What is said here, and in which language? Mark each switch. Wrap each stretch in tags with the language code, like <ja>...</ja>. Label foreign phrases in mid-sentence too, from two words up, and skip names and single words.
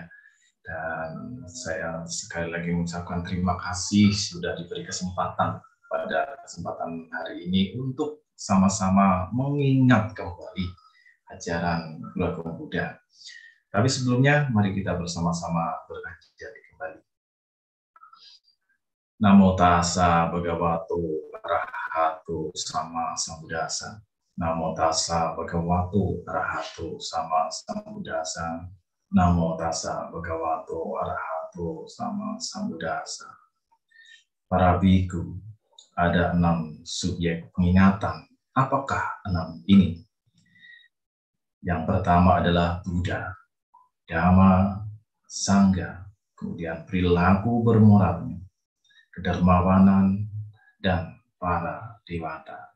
<id>Dan saya sekali lagi mengucapkan terima kasih sudah diberi kesempatan pada kesempatan hari ini untuk sama-sama mengingat kembali ajaran keluarga Buddha. Tapi sebelumnya, mari kita bersama-sama berajar kembali.</id> <pi>Namo tassa bhagavato arahato sama sambuddhassa. Namo tassa bhagavato arahato sama sambuddhassa. Namo tassa bhagavato arahato sama sambuddhassa.</pi> <id>Para biku, ada 6 subjek pengingatan. Apakah 6 ini? Yang pertama adalah Buddha, Dhamma, Sangha, kemudian perilaku bermoralnya, kedermawanan, dan para dewata.</id>